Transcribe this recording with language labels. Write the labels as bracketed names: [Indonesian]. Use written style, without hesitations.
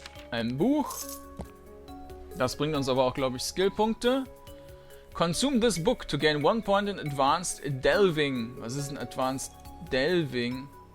[German] Ein Buch. Das bringt uns aber auch, glaube ich, Skillpunkte. [English] Consume this book to gain 1 point in Advanced Delving. [German] Was ist ein Advanced Delving?